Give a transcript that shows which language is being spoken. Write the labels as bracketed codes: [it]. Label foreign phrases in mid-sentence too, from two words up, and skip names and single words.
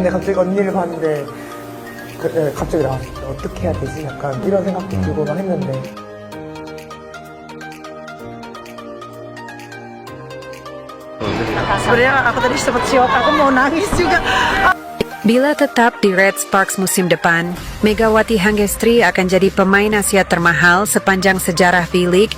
[ko] 갑자기 언니를 봤는데 갑자기 나왔어. 어떻게 해야 되지? 약간 이런 생각도 들고 막 했는데 [id] Sebenarnya aku tadi sempat syok, aku mau nangis juga. Bila tetap di Red Sparks musim depan, Megawati Hangestri akan jadi pemain Asia termahal sepanjang sejarah V-League.